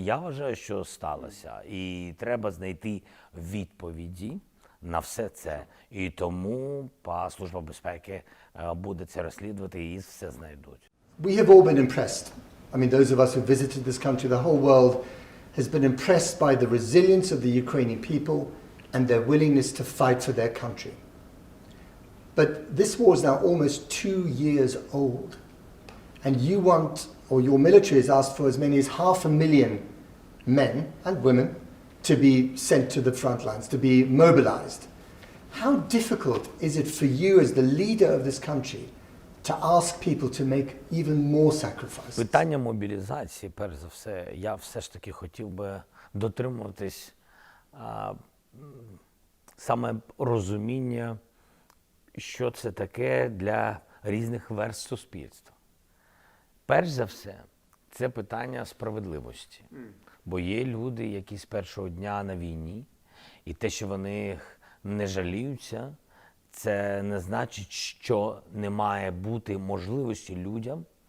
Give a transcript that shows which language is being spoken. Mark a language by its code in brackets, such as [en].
[uk] Я вважаю, що сталося. І треба знайти відповіді на все це. І тому Служба безпеки буде це розслідувати і все знайдуть. [en] We have all been impressed. I mean, those of us who visited this country, the whole world has been impressed by the resilience of the Ukrainian people and their willingness to fight for their country. But this war is now almost 2 years old. And you want, or your military has asked for as many as 500,000 men and women to be sent to the front lines, to be mobilized. How difficult is it for you as the leader of this country to ask people to make even more sacrifices? [uk] Питання мобілізації, перш за все, я все ж таки хотів би дотримуватись саме розуміння, що це таке для різних верств суспільства. Перш за все, це питання справедливості. Бо є люди, які з першого дня на війні, і те, що вони не жаліються, це не значить, що не має бути можливості людям